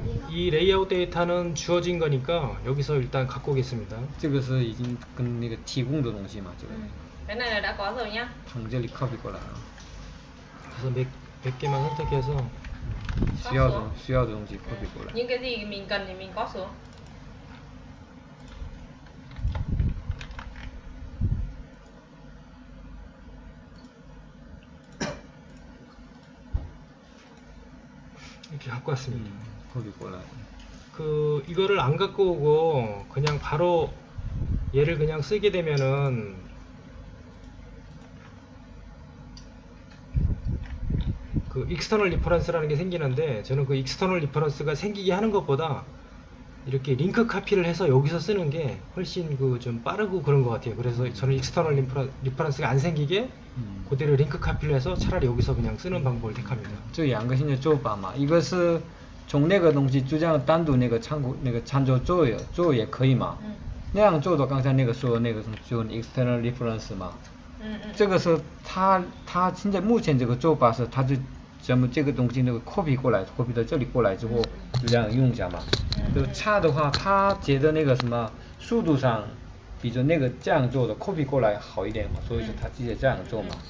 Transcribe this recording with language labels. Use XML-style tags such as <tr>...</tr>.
<ko>이 레이아웃 데이터는 주어진 거니까 여기서 일단 갖고 오겠습니다.</ko> <zh>这个是已经跟那个提供的东西嘛，这个</zh> <vi>Cái này là đã có rồi nhá.</vi> <zh>从这里 copy 过来啊，</zh> <ko>그래서 몇 개만 선택해서</ko> <zh>需要的东西 copy 过来。</zh> <vi>Những cái gì mình cần thì mình copy xuống.</vi> <ko>이렇게 갖고 왔습니다.</ko> <zh>copy 过来。</zh> <ko>이거를 안 갖고 오고 그냥 바로 얘를 그냥 쓰게 되면은 그 익스터널 리퍼런스라는 게 생기는데 저는 그 익스터널 리퍼런스가 생기게 하는 것보다 이렇게 링크 카피를 해서 여기서 쓰는 게 훨씬 그 좀 빠르고 그런 것 같아요. 그래서 저는 익스터널 리퍼런스가 안 생기게 그대로 링크 카피를 해서 차라리 여기서 그냥 쓰는 방법을 택합니다.</ko> <zh>这两个现在做法嘛，一个是从那个东西就这样单独那个参照做也可以嘛，那样做的刚才那个说那个就 external reference 嘛，这个是他现在目前这个做法是他就咱们这个东西那个 copy 过来 copy 到这里过来之后就这样用一下嘛，就差的话他觉得那个什么速度上比着那个这样做的 copy 过来好一点嘛，所以说他直接这样做嘛。</zh>